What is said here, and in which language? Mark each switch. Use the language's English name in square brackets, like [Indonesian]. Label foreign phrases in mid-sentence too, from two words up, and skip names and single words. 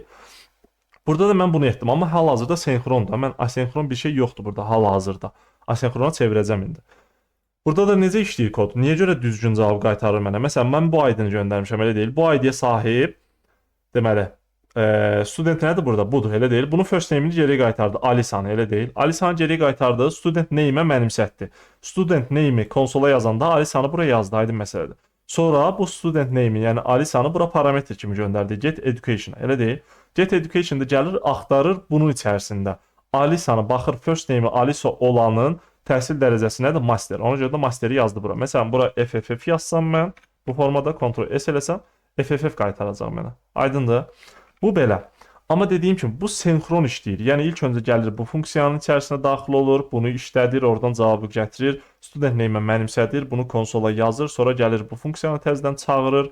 [Azerbaijani] Burada da mən bunu etdim, amma hal-hazırda senxrondur. Mən asenkron bir şey yoxdur burada hal-hazırda. Asenkrona çevirəcəm indi. Burada da necə işləyir kod? Niyə görə düzgün cavab qaytarır mənə? Məsələn, mən bu ID-ni göndərmişəm, elə deyil. Bu ID-yə sahib deməli, student nədir burada? Budur, elə deyil. Bunun [English] first name- [Azerbaijani] ini geriyə qaytardı. Alisanı, elə deyil. Alisanı geriyə qaytardı. [English] Student name- [Azerbaijani] ə mənimsətdi. [English] Student name- [Azerbaijani] i konsola yazanda Alisanı buraya yazdı. Aydın məsələdir. Sonra bu [English] student name- [Azerbaijani] i, yəni Alisanı bura parametr kimi göndərdi. [English] Get education, [Azerbaijani] elə deyil. [English] Get education- [Azerbaijani] da gəlir, axtarır bunun içərisində. Alisanı baxır, [English] first name- [Azerbaijani] i Alisa olanın təhsil dərəcəsi nədir? Master. Ona görə də masteri yazdı bura. Məsələn, bura FFF yazsam mən, bu formada Ctrl S eləsəm, FFF qaytaracaq mənə. Aydındır? Bu belə. Amma dediyim kimi bu senkron işləyir. Yəni ilk öncə gəlir bu funksiyanın içərisinə daxil olur, bunu işlədir, oradan cavabı gətirir, [English] student name- [Azerbaijani] ə mənimsədir, bunu konsola yazır, sonra gəlir bu funksiyanı təzədən çağırır.